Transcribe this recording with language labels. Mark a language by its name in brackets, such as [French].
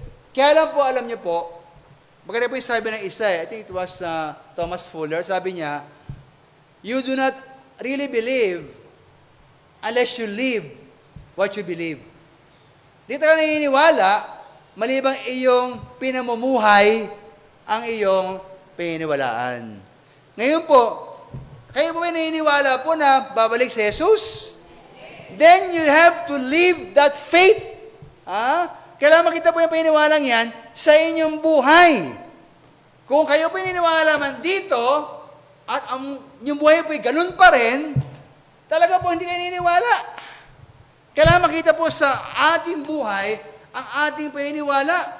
[Filipino] Kaya lang po, alam niyo po, maganda po yung sabi ng isa, [English] I think it was Thomas Fuller, [Filipino] sabi niya, [English] you do not really believe unless you live what you believe. [Filipino] Di tayo naniniwala, malibang iyong pinamumuhay ang iyong paniniwalaan. Ngayon po, kayo po ay naniniwala po na babalik si Jesus? [English] Then you have to live that faith. [Filipino] Kailangan makita po yung paniniwalang yan sa inyong buhay. Kung kayo po naniniwala man dito, at ang yung buhay po ay ganun pa rin, talaga po hindi kayo naniniwala. Kailangan makita po sa ating buhay ang ating paniniwala.